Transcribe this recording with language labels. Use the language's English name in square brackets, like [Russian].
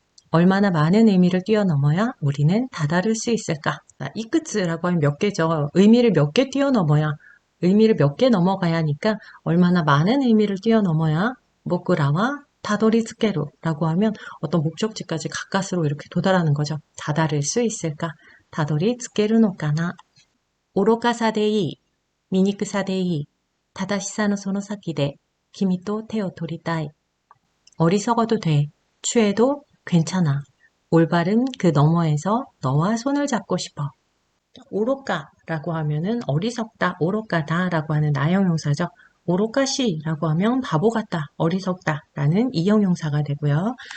[Korean] 얼마나 많은 의미를 뛰어넘어야 우리는 다다를 수 있을까? 자, 이쿠츠라고 하면 몇 개죠. 의미를 몇 개 뛰어넘어야 의미를 몇 개 넘어가야 하니까 얼마나 많은 의미를 뛰어넘어야 보크라와 타도리츠케루라고 하면 어떤 목적지까지 가까스로 이렇게 도달하는 거죠. 다다를 수 있을까? 타도리츠케르노까나. [Japanese] 오로카사데이 醜さでいい。正しさのその先で君と手を取りたい. [Korean] 어리석어도 돼. 취해도 괜찮아. 올바른 그 너머에서 너와 손을 잡고 싶어. 오로카라고 하면은 어리석다, 오로카다라고 하는 나형용사죠. 오로카시라고 하면 바보 같다, 어리석다 라는 이형용사가 되고요.